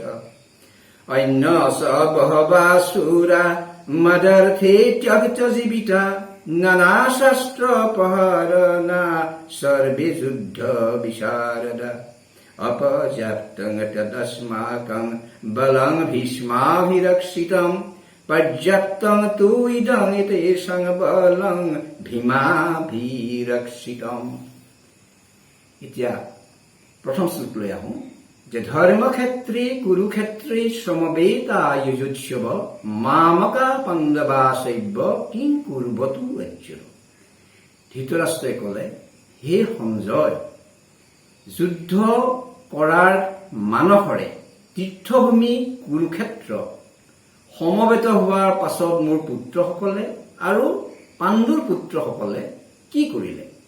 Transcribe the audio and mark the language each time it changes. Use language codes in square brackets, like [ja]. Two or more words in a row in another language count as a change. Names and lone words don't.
[sa] अन्य स बहवासुरा मदर्थे त्यक्तजीविता नानाशस्त्रपहरणा सर्वे युद्ध विशारदा। अपजातं तदस्माकं बलं भीष्माभिरक्षितं पर्याप्तं तु इदं एतेषां बलं ভীমাভিৰক্ষিতম। [as] এতিয়া প্ৰথম শ্লোকলৈ আহোঁ। [sa] যে ধৰ্মক্ষেত্ৰী কুৰুক্ষেত্ৰী সমবেতা যুজোৎসৱ মামকা পাণ্ডৱাসৈব্য কিং কুৰুবতু ৰাজ্য। [as] ধৃতৰাষ্ট্ৰই ক'লে, হে সঞ্জয়, যুদ্ধ কৰাৰ মানসৰে তীৰ্থভূমি কুৰুক্ষেত্ৰ সমবেত হোৱাৰ পাছত মোৰ পুত্ৰসকলে আৰু পাণ্ডুৰ পুত্ৰসকলে কি কৰিলে?